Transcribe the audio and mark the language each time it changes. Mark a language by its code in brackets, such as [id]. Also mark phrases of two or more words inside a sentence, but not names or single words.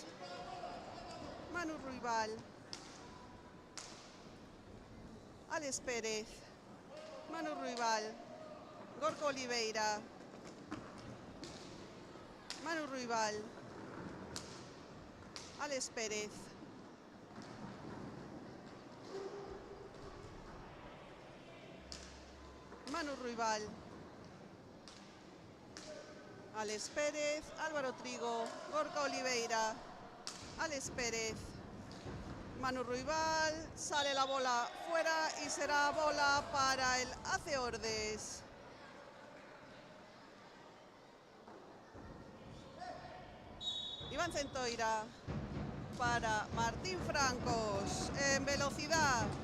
[es] Manu Ruibal, Alex Pérez, Manu Ruibal, Gorka Oliveira, Manu Ruibal, Alex Pérez, Manu Ruibal, Alex Pérez, Álvaro Trigo, Gorka Oliveira, Alex Pérez, Manu Ruibal, sale la bola fuera y será bola para el AC Ordes. Iván Centoira para Martín Francos en velocidad.